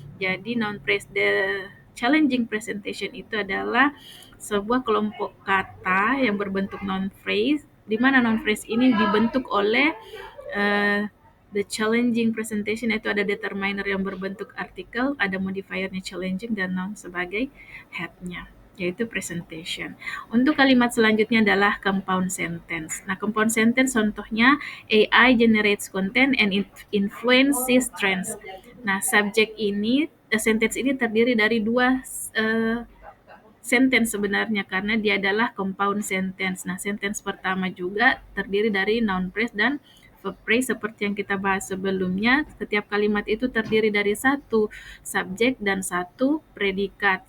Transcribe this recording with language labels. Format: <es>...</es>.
<id>Jadi noun phrase the challenging presentation itu adalah sebuah kelompok kata yang berbentuk noun phrase, di mana noun phrase ini dibentuk oleh the challenging presentation, yaitu ada determiner yang berbentuk artikel, ada modifiernya challenging, dan noun sebagai headnya yaitu presentation. Untuk kalimat selanjutnya adalah compound sentence. Nah, compound sentence contohnya</id> <en>AI generates content and it influences trends.</en> <id>Nah, sentence ini terdiri dari dua sentence sebenarnya karena dia adalah compound sentence. Nah, sentence pertama juga terdiri dari noun phrase dan verb phrase seperti yang kita bahas sebelumnya. Setiap kalimat itu terdiri dari satu subjek dan satu predikat.</id>